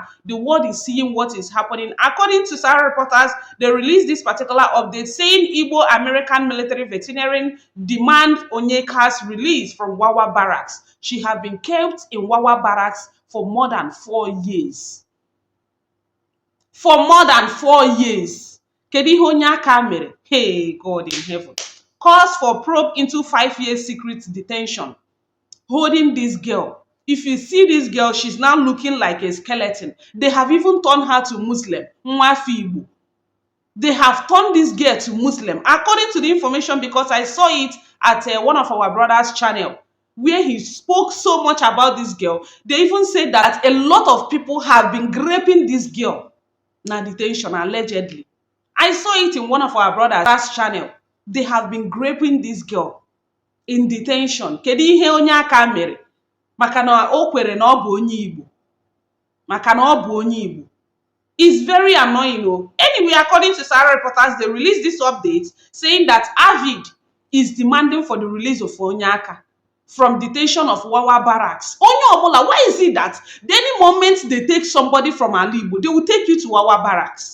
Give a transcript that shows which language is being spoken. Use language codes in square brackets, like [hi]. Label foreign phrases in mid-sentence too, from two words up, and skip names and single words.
[en] The world is seeing what is happening. According to Sahara reporters, they released this particular update saying Igbo American military veteran demand Chinyeaka's release from Wawa Barracks. She has been kept in Wawa Barracks for more than 4 years. For more than 4 years. [ig] Kedu ihe Chinyeaka mere? [en] Hey, God in heaven. Calls for probe into 5 years secret detention. Holding this girl. If you see this girl, she's now looking like a skeleton. They have even turned her to Muslim. Igbo. They have turned this girl to Muslim. According to the information, because I saw it at one of our brother's channel, where he spoke so much about this girl, they even said that a lot of people have been raping this girl. Now detention, allegedly. I saw it in one of our brother's channel. They have been raping this girl in detention. [ig] Kedu ihe Chinyeaka mere? Maka na o kwere na ọ bụ onye Igbo. Maka na ọ bụ onye Igbo. [en] It's very annoying. Anyway, according to Sahara reporters, they released this update saying that Avid is demanding for the release of Chinyeaka from detention of Wawa Barracks. Why is it that any moment they take somebody from Igbo, they will take you to Wawa Barracks?